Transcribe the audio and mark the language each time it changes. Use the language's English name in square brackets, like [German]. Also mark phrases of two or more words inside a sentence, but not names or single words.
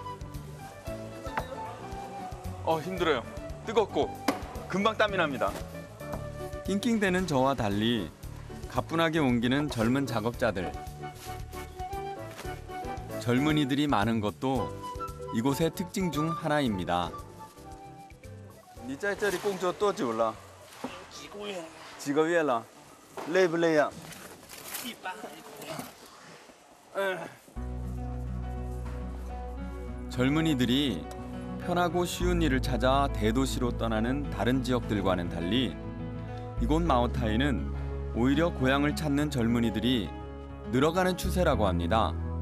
[Korean] 힘들어요. 뜨겁고 금방 땀이 납니다. 낑낑대는 저와 달리 가뿐하게 옮기는 젊은 작업자들. 젊은이들이 많은 것도 이곳의 특징 중 하나입니다. [Chinese] 你在这里工作多久了？几个月了。累不累呀？一般。 [Korean] 젊은이들이 편하고 쉬운 일을 찾아 대도시로 떠나는 다른 지역들과는 달리 이곳 마오타이는 오히려 고향을 찾는 젊은이들이 늘어가는 추세라고 합니다.